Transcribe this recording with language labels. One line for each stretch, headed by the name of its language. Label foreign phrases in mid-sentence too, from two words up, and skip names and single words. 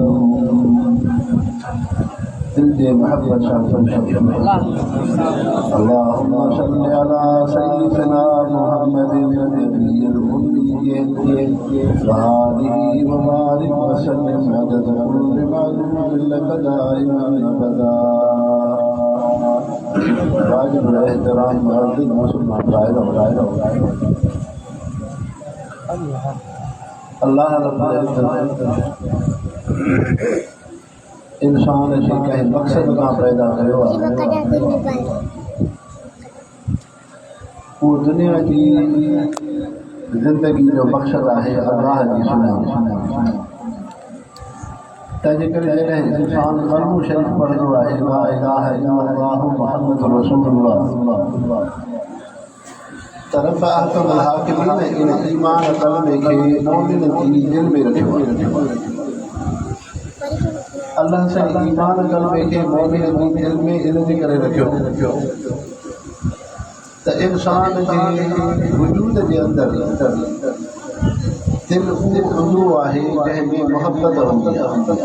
Arabic: دل محبت اللهم صل على سيدنا محمد النبي الأمي وآله وبارك وسلم عدد كل معلوم لك دائما أبدا.
Sindhi: واجب الاحترام معزز مسلمان अल्लाह इंसान खे कंहिं मक़सद खां पैदा कयो आहे। उहो दुनिया जी ज़िंदगी जो मक़सद आहे अल्लाह जी सुञाणप। तंहिंजे करे जॾहिं इंसान कलमो शरीफ़ पढ़ंदो आहे
Arabic: لا إله إلا الله محمد رسول الله
Sindhi: त रब अहकमुल हाकिमीन इन ईमान कलमे खे मोमिन जी दिलि में रखियो आहे। अल्लाह सां ईमान कलमे खे मोमिन जी दिलि में इन जे करे रखियो त इंसान जे वजूद जे अंदरि दिल उहो आहे जंहिंमें मोहबत हूंदी आहे।